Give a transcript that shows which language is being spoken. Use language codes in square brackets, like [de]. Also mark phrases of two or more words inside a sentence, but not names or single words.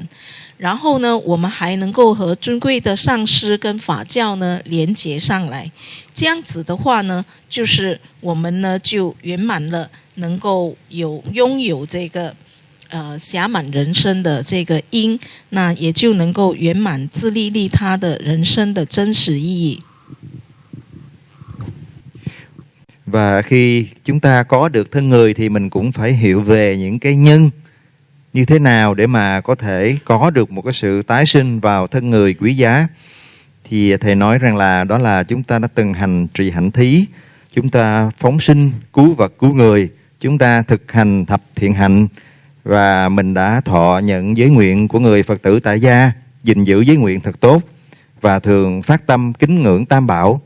[zh] 然后呢，我们还能够和尊贵的上师跟法教呢连结上来。这样子的话呢，就是我们呢就圆满了，能够拥有这个暇满人生的这个因，那也就能够圆满自利利他的人生的真实意义。 [vi] Và khi chúng ta có được thân người thì mình cũng phải hiểu về những cái nhân như thế nào để mà có thể có được một cái sự tái sinh vào thân người quý giá. Thì thầy nói rằng là đó là chúng ta đã từng hành trì hạnh thí, chúng ta phóng sinh cứu vật cứu người, chúng ta thực hành thập thiện hạnh, và mình đã thọ nhận giới nguyện của người Phật tử tại gia, gìn giữ giới nguyện thật tốt và thường phát tâm kính ngưỡng Tam Bảo.